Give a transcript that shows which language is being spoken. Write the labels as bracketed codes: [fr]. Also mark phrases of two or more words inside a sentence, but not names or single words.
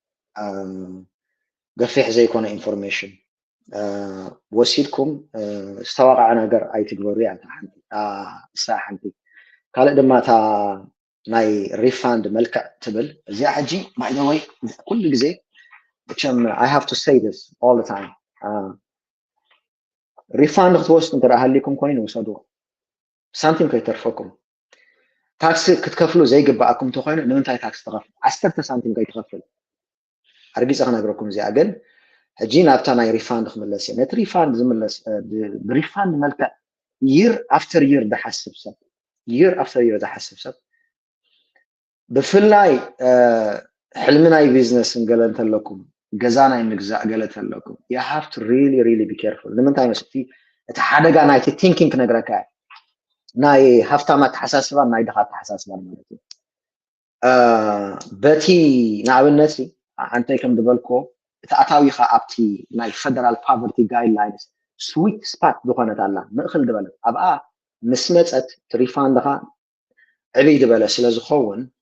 [ti] ገፊሕ ዘይኮነ ኢንፎርሜሽን ወሲድኩም ዝተዋቅዐ ነገር ኣይትግበሩ እያ እሳ ሓንቲ ካልእ ድማ እታ ናይ ሪፋንድ መልክዕ ትብል እዚኣ ሕጂ [en] by the way [ti] ኩሉ ግዜ እቸም [en] I have to say this all the time [ti] ሪፋንድ ክትወስዱ እንተደኣ ሃሊኩም ኮይኑ ውሰድዎ ሳንቲም ከይተርፈኩም ታክሲ ክትከፍሉ ዘይግባኣኩም እንተኮይኑ ንምንታይ ታክሲ ትኸፍሉ 10 ሳንቲም ከይትኸፍል ኣርጊፀ ክነግረኩም እዚኣ ግን ሕጂ ናብታ ናይ ሪፋንድ ክምለስ እየ ነቲ ሪፋንድ ዝምለስ ብሪፋንድ መልክዕ [en] year after year [ti] ዝሓስብ ሰብ [en] year after year [ti] ዝሓስብ ሰብ ብፍላይ ሕልሚ ናይ ቢዝነስ እንገለ እንተለኩም ገዛ ናይ ምግዛእ ገለ እንተለኩም [en] you have to really be careful [ti] ንምንታይ መስቲ እቲ ሓደጋ ናይቲ ቲንኪንግ ክነግረካ ናይ ሃፍታማት ተሓሳስባ ናይ ድኻ ተሓሳስባ ማለት እዩ በቲ ንኣብነት ኣንተይ ከም ዝበልኮ እቲ ኣታዊኻ ኣብቲ ናይ [en] federal poverty guidelines sweet spot [ti] ዝኾነት ኣላ ምእኽል ዝበለት ኣብኣ ምስ መፀት ሪፋንድኻ ዕብይ ዝበለ ስለ ዝኸውን